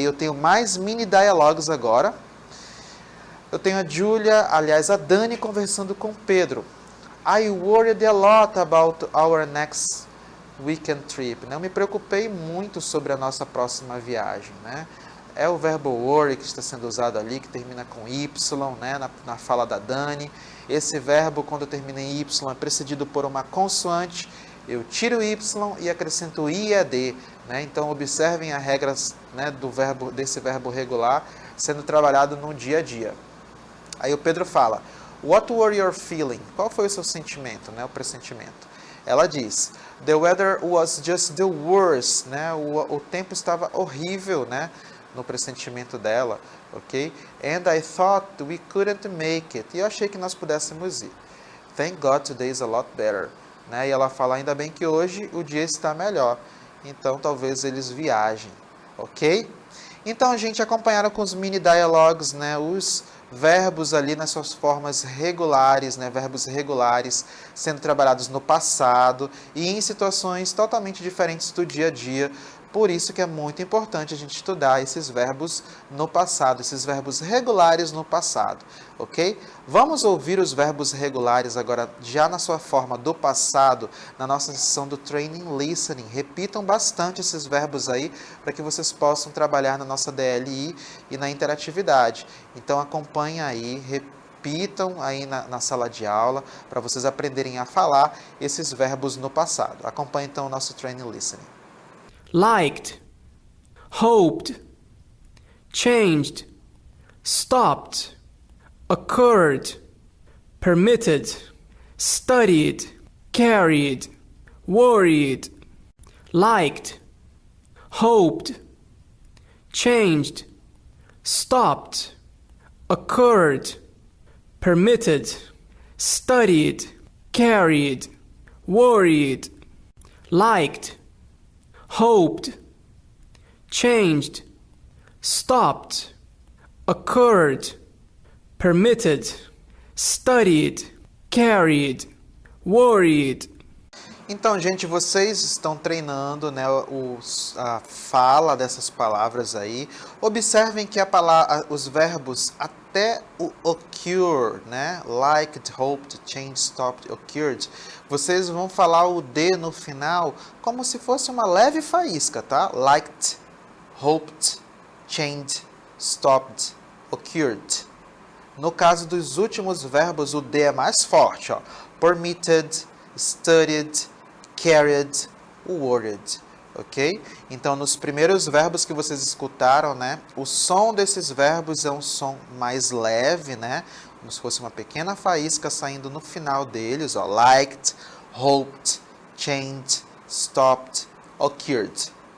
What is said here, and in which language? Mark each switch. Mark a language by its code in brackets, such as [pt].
[pt] Eu tenho mais mini diálogos agora. Eu tenho a Julia, aliás, a Dani conversando com Pedro. [en] I worried a lot about our next weekend trip. [pt] Né? Eu me preocupei muito sobre a nossa próxima viagem. Né? É o verbo worry que está sendo usado ali, que termina com Y, né? na fala da Dani. Esse verbo, quando termina em Y, é precedido por uma consoante. Eu tiro o Y e acrescento o IED, né? Então, observem as regras, né, desse verbo regular sendo trabalhado no dia a dia. Aí o Pedro fala, [en] what were your feeling? [pt] Qual foi o seu sentimento, né, o pressentimento? Ela diz, [en] the weather was just the worst, né? [pt] O tempo estava horrível, né, no pressentimento dela, ok? [en] And I thought we couldn't make it. [pt] E eu achei que nós pudéssemos ir. [en] Thank God today is a lot better. [pt] Né? E ela fala, ainda bem que hoje o dia está melhor, então talvez eles viajem, ok? Então, a gente acompanharam com os mini diálogos, né, os verbos ali nas suas formas regulares, né, verbos regulares sendo trabalhados no passado e em situações totalmente diferentes do dia a dia. Por isso que é muito importante a gente estudar esses verbos no passado, esses verbos regulares no passado, ok? Vamos ouvir os verbos regulares agora, já na sua forma do passado, na nossa sessão do Training Listening. Repitam bastante esses verbos aí, para que vocês possam trabalhar na nossa DLI e na interatividade. Então, acompanhem aí, repitam aí na sala de aula, para vocês aprenderem a falar esses verbos no passado. Acompanhe então o nosso Training Listening. [en] Liked, hoped, changed, stopped, occurred, permitted, studied, carried, worried, liked, hoped, changed, stopped, occurred, permitted, studied, carried, worried, liked, hoped, changed, stopped, occurred, permitted, studied, carried, worried. [pt] Então, gente, vocês estão treinando, né, a fala dessas palavras aí. Observem que os verbos até o occur, né, [en] liked, hoped, changed, stopped, occurred, [pt] vocês vão falar o D no final como se fosse uma leve faísca, tá? [en] Liked, hoped, changed, stopped, occurred. [pt] No caso dos últimos verbos, o D é mais forte, ó. [en] Permitted, studied, carried, worried, ok? [pt] Então, nos primeiros verbos que vocês escutaram, né, o som desses verbos é um som mais leve, né, como se fosse uma pequena faísca saindo no final deles, ó, [en] liked, hoped, changed, stopped, occurred.